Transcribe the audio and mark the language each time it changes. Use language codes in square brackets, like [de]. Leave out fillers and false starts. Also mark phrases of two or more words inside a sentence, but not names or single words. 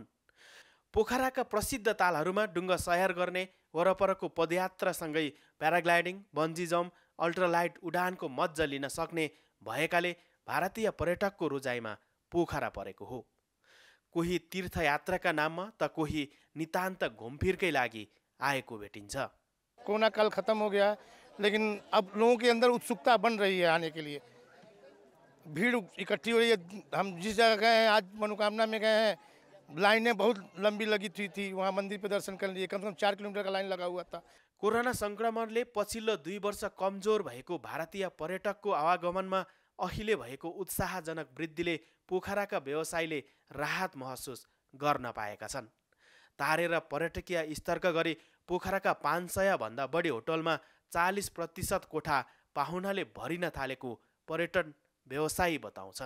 [ne] पोखराका प्रसिद्ध तालहरूमा डुङ्गा सैर गर्ने, वरपरको पदयात्रासँगै प्याराग्लाइडिङ, [en] bungee jump, [ne] अल्ट्रालाइट उडानको मज्जा लिन सक्ने भएकाले भारतीय पर्यटकको रोजाइमा पोखरा परेको हो। कोही तीर्थयात्राका नाममा त कोही नितान्त घुमफिरकै लागि आएको भेटिन्छ। [hi] कोरोना काल खत्म हो गया, लेकिन अब लोगों के अंदर उत्सुकता बन रही है आने के लिए। भीड़ इकट्ठी हो रही है। हम जिस जगह गए हैं, आज मनोकामना में गए हैं, लाइनें बहुत लंबी लगी थी वहाँ मंदिर पे दर्शन करने लिए कम से कम 4 किलोमीटर का लाइन लगा हुआ था। [ne] कोरोना संक्रमणले पछिल्लो 2 वर्ष कमजोर भएको भारतीय पर्यटकको आवागमनमा अहिले भएको उत्साहजनक वृद्धिले पोखराका व्यवसायीले राहत महसुस गर्न पाएका छन्। तारेर पर्यटकीय स्तरका गरी पोखराका 500 भन्दा बढी होटलमा 40% कोठा पाहुनाले भरिन थालेको पर्यटन व्यवसायी बताउँछन्।